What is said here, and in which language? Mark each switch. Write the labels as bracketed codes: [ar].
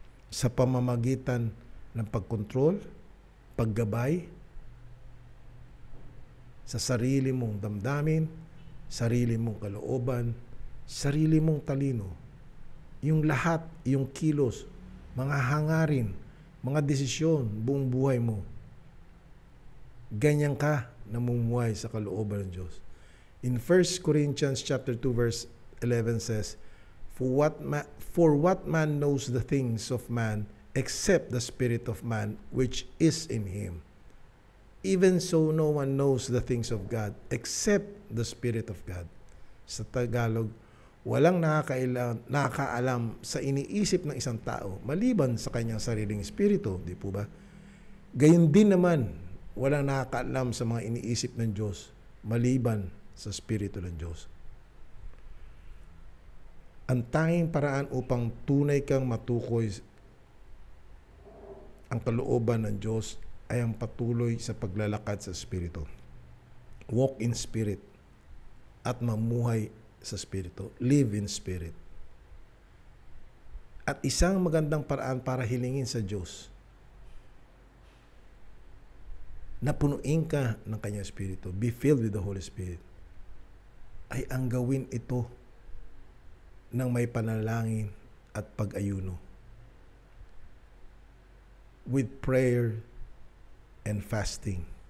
[tl] Sa pamamagitan ng pagkontrol, paggabay, sa sarili mong damdamin, sarili mong kalooban, sarili mong talino. Yung lahat, yung kilos, mga hangarin, mga desisyon, buong buhay mo. Ganyan ka namumuhay sa kalooban ng Diyos. [en] In 1 Corinthians chapter 2 verse 11 says, For what man knows the things of man except the spirit of man which is in him? Even so no one knows the things of God except the Spirit of God." [tl] Sa Tagalog, walang nakakaalam sa iniisip ng isang tao maliban sa kanyang sariling espiritu, di po ba? Gayon din naman, walang nakakaalam sa mga iniisip ng Diyos maliban sa Espiritu ng Diyos. Ang tanging paraan upang tunay kang matukoy ang kalooban ng Diyos ay ang patuloy sa paglalakad sa Espiritu. [en] Walk in Spirit [tl] at mamuhay sa Espiritu. [en] Live in Spirit. [tl] At isang magandang paraan para hilingin sa Diyos napunuin ka ng Kanyang Espiritu, [en] be filled with the Holy Spirit, [tl] ay ang gawin ito ng may panalangin at pag-ayuno. [en] With prayer and fasting.